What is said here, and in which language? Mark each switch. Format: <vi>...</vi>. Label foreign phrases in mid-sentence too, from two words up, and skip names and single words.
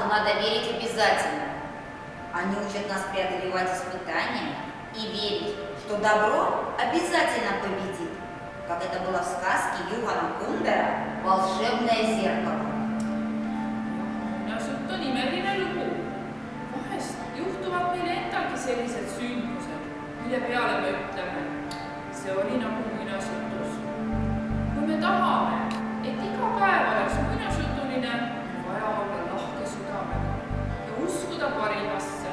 <ru>надо верить обязательно. Они учат нас преодолевать испытания и верить, что добро обязательно победит, как это было в сказке Juhana Kundera «Волшебное зеркало».</ru> <et>Muinasjutt on imeline lugu. Vahest juhtuvad meile endalgi sellised sündmused, mille peale me ütleme, see oli nagu muinasjutus. Kui me tahame, et iga päev oleks muinasjutuline, on vaja olla lahke südamega ja uskuda parimasse.</et>